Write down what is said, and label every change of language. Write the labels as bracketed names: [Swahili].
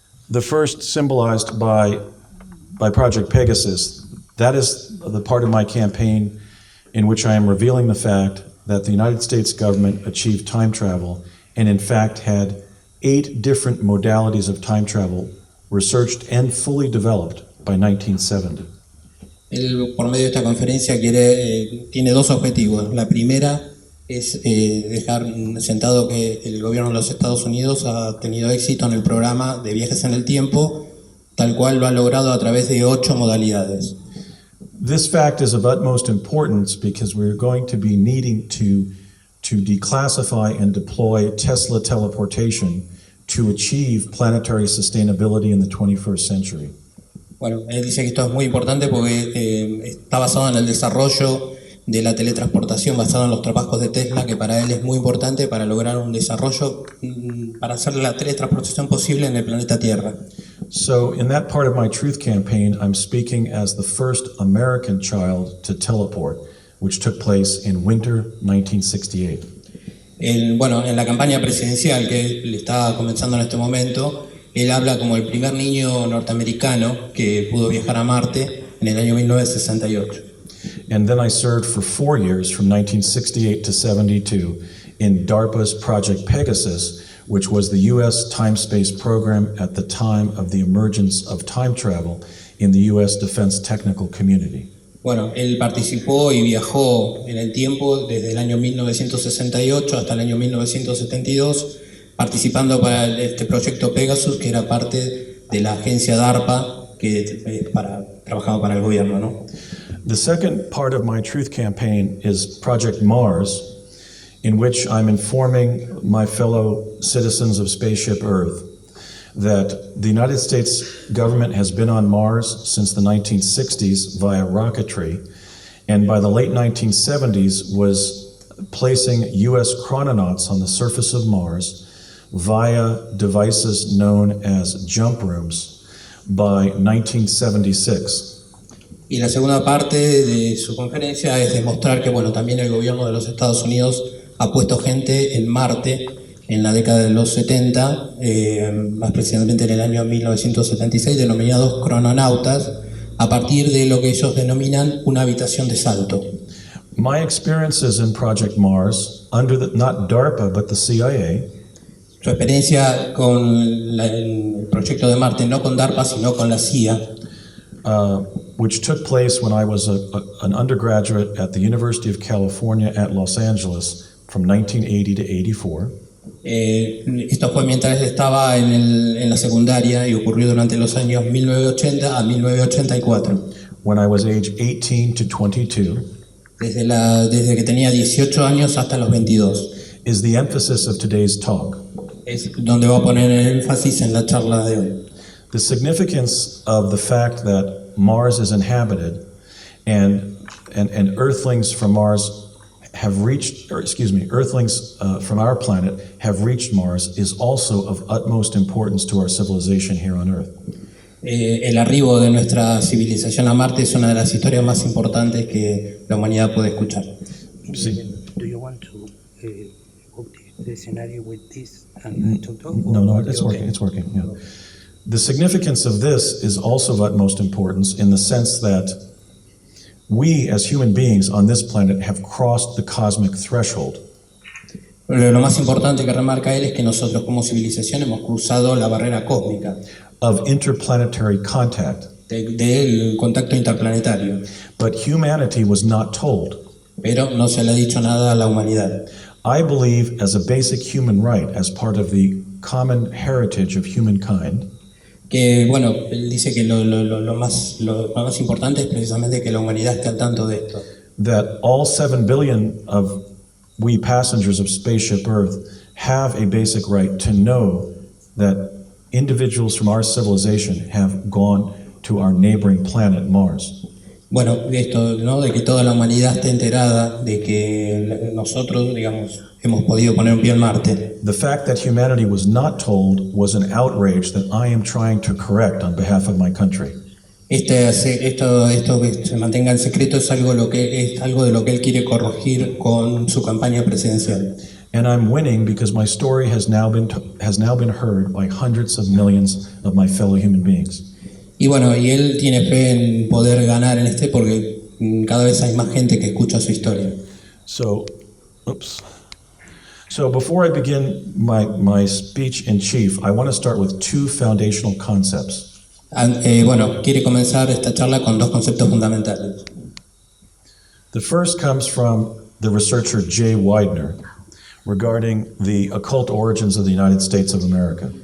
[English] The first, symbolized by Project Pegasus, that is the part of my campaign in which I am revealing the fact that the United States government achieved time travel and in fact had 8 different modalities of time travel researched and fully developed by 1970. [Spanish] Él, por medio de esta conferencia, tiene dos objetivos. La primera es dejar sentado que el gobierno de los Estados Unidos ha tenido éxito en el programa de viajes en el tiempo, tal cual lo ha logrado a través de 8 modalidades. [English] This fact is of utmost importance because we're going to be needing to declassify and deploy Tesla teleportation to achieve planetary sustainability in the 21st century. [Spanish] Bueno, él dice que esto es muy importante porque está basado en el desarrollo de la teletransportación, basado en los trabajos de Tesla, que para él es muy importante para lograr un desarrollo para hacer la teletransportación posible en el planeta Tierra. [English] So in that part of my truth campaign, I'm speaking as the first American child to teleport, which took place in winter 1968. [Spanish] Bueno, en la campaña presidencial que le está comenzando en este momento, él habla como el primer niño norteamericano que pudo viajar a Marte en el año 1968. [English] And then I served for 4 years, from 1968 to 72, in DARPA's Project Pegasus, which was the U.S. time-space program at the time of the emergence of time travel in the U.S. defense technical community. [Spanish] Bueno, él participó y viajó en el tiempo desde el año 1968 hasta el año 1972, participando para este proyecto Pegasus, que era parte de la agencia DARPA, que trabajaba para el gobierno, ¿no? [English] The second part of my truth campaign is Project Mars, in which I'm informing my fellow citizens of Spaceship Earth that the United States government has been on Mars since the 1960s via rocketry, and by the late 1970s was placing U.S. chrononauts on the surface of Mars via devices known as jump rooms by 1976. [Spanish] Y la segunda parte de su conferencia es demostrar que, bueno, también el gobierno de los Estados Unidos ha puesto gente en Marte en la década de los 70, más precisamente en el año 1976, denominados crononautas, a partir de lo que ellos denominan una habitación de salto. [English] My experiences in Project Mars, under not DARPA but the CIA, [Spanish] su experiencia con el proyecto de Marte, no con DARPA, sino con la CIA, [English] which took place when I was an undergraduate at the University of California at Los Angeles from 1980 to 84. [Spanish] Esto fue mientras estaba en la secundaria y ocurrió durante los años 1980 a 1984. [English] When I was age 18 to 22. [Spanish] Desde que tenía 18 años hasta los 22. [English] Is the emphasis of today's talk. [Spanish] Es donde va a poner el énfasis en la charla de hoy. [English] The significance of the fact that Mars is inhabited and Earthlings from Mars have reached, Earthlings from our planet have reached Mars is also of utmost importance to our civilization here on Earth. [Spanish] El arribo de nuestra civilización a Marte es una de las historias más importantes que la humanidad puede escuchar. Sí. [English] Do you want to book the scenario with this and talk? No, it's working. It's working. Yeah. The significance of this is also of utmost importance in the sense that we as human beings on this planet have crossed the cosmic threshold. [Spanish] Lo más importante que remarca él es que nosotros como civilización hemos cruzado la barrera cósmica [English] of interplanetary contact. [Spanish] Del contacto interplanetario. [English] But humanity was not told. [Spanish] Pero no se le ha dicho nada a la humanidad. [English] I believe as a basic human right, as part of the common heritage of humankind, [Spanish] que bueno, él dice que lo más importante es precisamente que la humanidad esté al tanto de esto. [English] that all 7 billion of we passengers of spaceship Earth have a basic right to know that individuals from our civilization have gone to our neighboring planet Mars. [Spanish] Bueno, esto, ¿no? De que toda la humanidad esté enterada de que nosotros, digamos, hemos podido poner un pie en Marte. [English] The fact that humanity was not told was an outrage that I am trying to correct on behalf of my country. [Spanish] Esto que se mantenga en secreto es algo de lo que él quiere corregir con su campaña presidencial. [English] And I'm winning because my story has now been heard by hundreds of millions of my fellow human beings. [Spanish] Y bueno, y él tiene fe en poder ganar en porque cada vez hay más gente que escucha su historia. [English] So before I begin my speech in chief, I want to start with two foundational concepts. [Spanish] Bueno, quiere comenzar esta charla con dos conceptos fundamentales. [English] The first comes from the researcher Jay Widener regarding the occult origins of the United States of America.